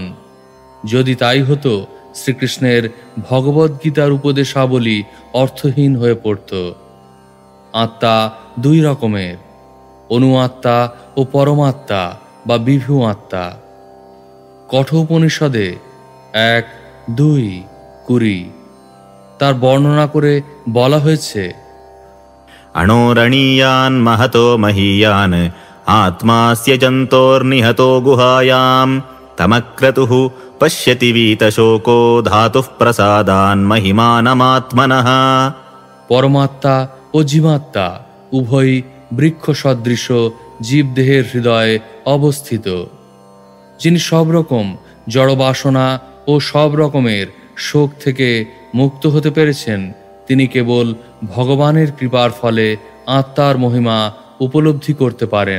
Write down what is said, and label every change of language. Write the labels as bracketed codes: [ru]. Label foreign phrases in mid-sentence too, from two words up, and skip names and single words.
[bn] যদি তাই হতো শ্রীকৃষ্ণের ভগবদ্গীতার উপদেশাবলী অর্থহীন হয়ে পড়ত। আত্মা দুই রকমের, অনুআত্মা ও পরমাত্মা বা বিভু আত্মা। কঠোপনিষদে 1:2 তার বর্ণনা করে বলা হয়েছে, [sa] अणोरणीयान् महतो महीयान् आत्मास्य जन्तोर्निहतो गुहायां तमक्रतुः पश्यति वीतशोको धातुः प्रसादान् महिमानमात्मनः। [bn] পরমাত্মা ও জীবাত্মা উভয়ই বৃক্ষ সদৃশ জীবদেহের হৃদয়ে অবস্থিত। যিনি সব রকম জড়বাসনা ও সব রকমের শোক থেকে মুক্ত হতে পেরেছেন, তিনি কেবল ভগবানের কৃপার ফলে আত্মার মহিমা উপলব্ধি করতে পারেন।